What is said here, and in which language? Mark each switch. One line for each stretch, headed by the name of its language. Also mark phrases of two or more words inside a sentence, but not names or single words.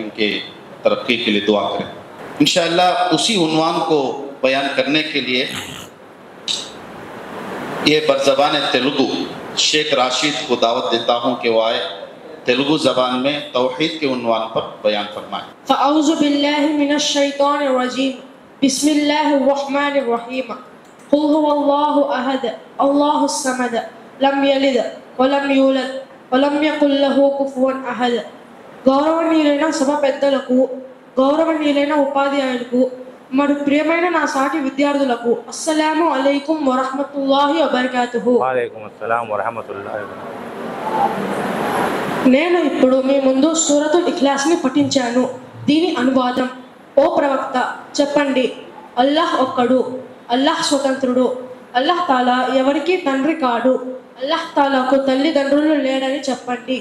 Urdu: ان کے ترقی کے لیے دعا کریں. انشاءاللہ اسی عنوان کو بیان کرنے کے لیے یہ برزبان تیلگو شیخ راشد کو دعوت دیتا ہوں کہ وہ آئے تیلگو زبان میں توحید کے عنوان پر بیان فرمائیں.
Arabic: فاعوذ باللہ من الشیطان الرجیم بسم اللہ الرحمن الرحیم. قل هو اللہ احد اللہ الصمد لم یلد ولم یولد ولم یکن له کفوا احد.
Telugu: గౌరవనీయులైన సభ పెద్దలకు, గౌరవనీయులైన ఉపాధ్యాయులకు మరియు ప్రియమైన నా సాటి విద్యార్థులకు
Arabic: السلام عليكم ورحمة الله وبركاته. وعلیکم السلام ورحمۃ اللہ وبرکاتہ.
Telugu: నేను ఇప్పుడు మీ ముందు సూరతుల్ ఇఖ్లాస్ని పఠించాను. దీని అనువాదం: ఓ ప్రవక్త చెప్పండి, అల్లాహ్ ఒక్కడు, అల్లాహ్ స్వతంత్రుడు,
Arabic: الله تعالى
Telugu: ఎవరికీ తండ్రి కాడు,
Arabic: الله تعالى
Telugu: తల్లిదండ్రులు లేడని చెప్పండి.